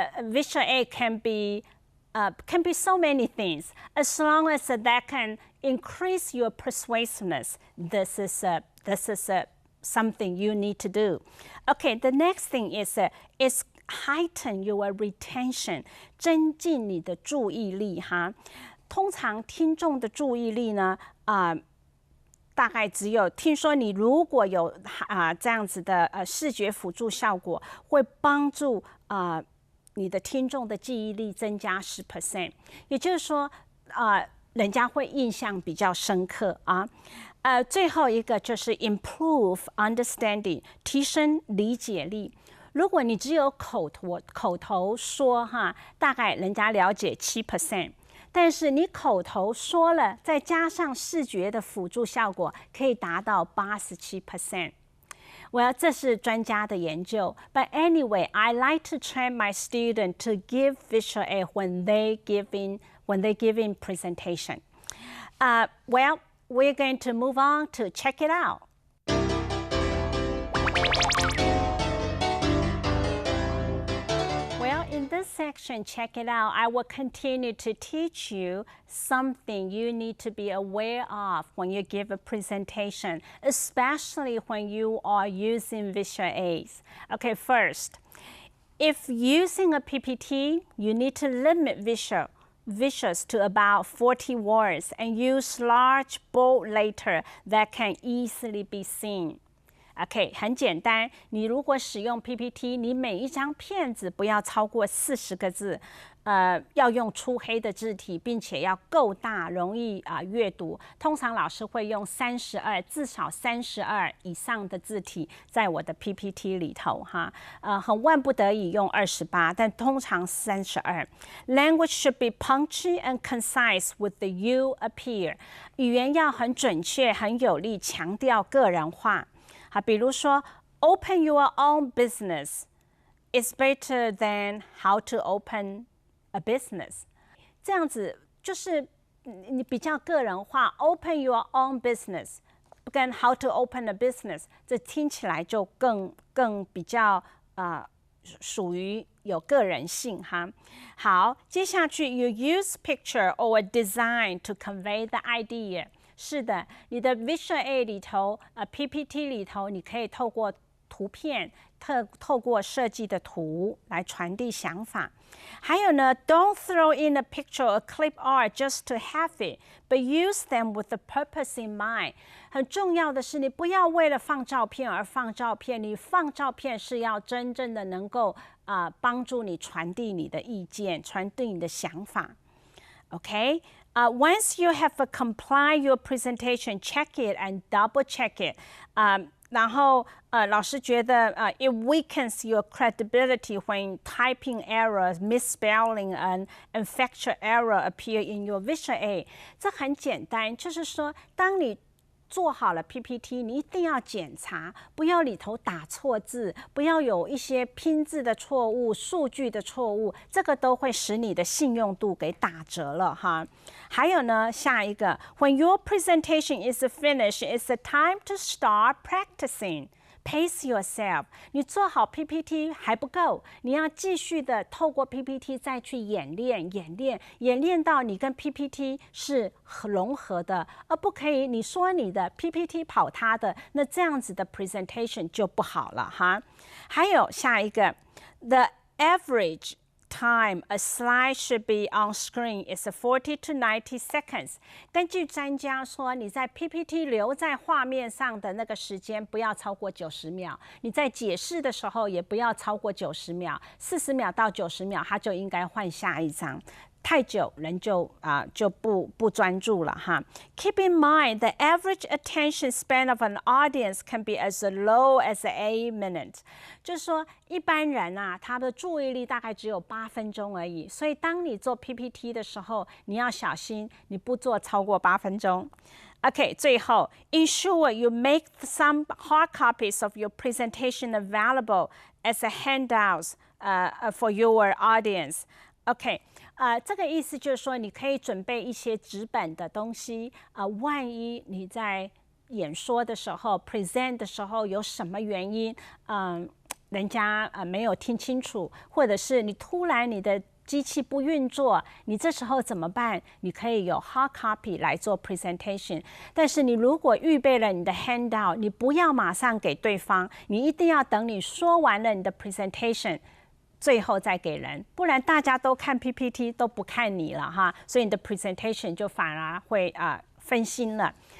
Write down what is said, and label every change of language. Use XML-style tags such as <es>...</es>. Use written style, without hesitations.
<en>Visual aid can be so many things. As long as that can increase your persuasiveness, this is something you need to do. Okay, the next thing is heighten your retention,</en> <zh>增进你的注意力哈。通常听众的注意力呢，大概只有听说你如果有这样子的视觉辅助效果，会帮助你的听众的记忆力增加10%，也就是说人家会印象比较深刻啊。最后一个就是</zh> <en>improve understanding，</en> <zh>提升理解力。如果你只有口头说哈，大概人家了解7%，但是你口头说了，再加上视觉的辅助效果，可以达到87%。 Well, 这是专家的研究。</zh> <en>But anyway, I like to train my student to give visual aid when they giving presentation. Well, we're going to move on to check it out. In this section, check it out, I will continue to teach you something you need to be aware of when you give a presentation, especially when you are using visual aids. Okay, first, if using a PPT, you need to limit visuals to about 40 words and use large, bold letters that can easily be seen.</en> <zh>OK， 很简单。你如果使用 PPT， 你每一张片子不要超过40个字，要用粗黑的字体，并且要够大，容易阅读。通常老师会用至少32以上的字体在我的 PPT 里头哈。很万不得已用28，但通常32。</zh> <en>Language should be punchy and concise with the you appear。</en> <zh>语言要很准确、很有力，强调个人化。好，比如说</zh> <en>，open your own business is better than how to open a business。</en> <zh>这样子就是你比较个人化 ，</zh> <en>open your own business</en> <zh>跟</zh> <en>how to open a business，</en> <zh>这听起来就更比较属于有个人性哈。好，接下去</zh> <en>you use picture or design to convey the idea。</en> <zh>是的，你的 visual aid 里头，PPT 里头，你可以透过图片，透过设计的图来传递想法。还有呢</zh> <en>，don't throw in a picture or clip art just to have it, but use them with a purpose in mind。</en> <zh>很重要的是，你不要为了放照片而放照片，你放照片是要真正的能够帮助你传递你的意见，传递你的想法。</zh> <en>OK。 Once you have complied your presentation, check it and double check it.</en> <zh>然后老师觉得</zh> <en>it weakens your credibility when typing errors, misspelling and factual error appear in your visual aid.</en> <zh>这很简单，就是说，当你做好了 PPT， 你一定要检查，不要里头打错字，不要有一些拼字的错误、数据的错误，这个都会使你的信用度给打折了哈。还有呢，下一个</zh> <en>，When your presentation is finished, it's the time to start practicing. Pace yourself.</en> <zh>你做好 PPT 还不够，你要继续的透过 PPT 再去演练到你跟 PPT 是融合的，而不可以你说你的 PPT 跑他的，那这样子的 presentation 就不好了哈。还有下一个 ，</zh> <en>the average time a slide should be on screen is 40 to 90 seconds.</en> <zh>根据专家说，你在 PPT 留在画面上的那个时间不要超过90秒，你在解释的时候也不要超过90秒，40秒到90秒，它就应该换下一张。太久人就不专注了哈。</zh> <en>Keep in mind the average attention span of an audience can be as low as 8 minutes。</en> <zh>就是说一般人啊，他的注意力大概只有8分钟而已。所以当你做 PPT 的时候，你要小心，你不做超过8分钟。</zh> <en>OK，</en> <zh>最后</zh> <en>ensure you make some hard copies of your presentation available as a handouts for your audience。</en> <zh>OK， 这个意思就是说，你可以准备一些纸本的东西，万一你在演说的时候 present 的时候有什么原因，人家没有听清楚，或者是你突然你的机器不运作，你这时候怎么办？你可以有 hard copy 来做 presentation。但是你如果预备了你的 handout， 你不要马上给对方，你一定要等你说完了你的 presentation。最后再给人，不然大家都看 PPT 都不看你了哈，所以你的 presentation 就反而会分心了。</zh>